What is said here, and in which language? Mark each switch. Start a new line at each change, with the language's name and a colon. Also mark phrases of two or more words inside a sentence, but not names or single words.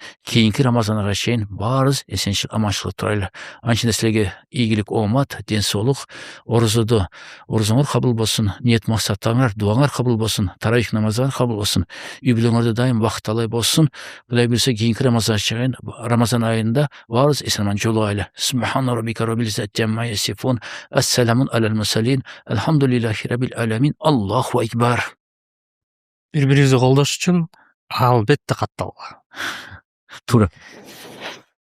Kyrgyz: Кийинки Рамазанга чейин баарыбыз эсенчилик, аманчылык турайлы. Анчында силерге ийгилик, оомат, денсаулык, орозоңор кабыл болсун, ниет максаттарыңар, дуаңар кабыл болсун, таравих намазыңар кабыл болсун. Үй бүлөңөрдө дайым бакталай болсун. Кудай билсе кийинки Рамазан айында баарыбыз эсен-аман жолугайлы.
Arabic: سبحان ربك رب العزة عما يصفون. السلام على المرسلين الحمد لله رب العالمين. الله أكبر.
Kyrgyz: Бири-бирибизди колдош үчүн албетте катталгыла. Туура.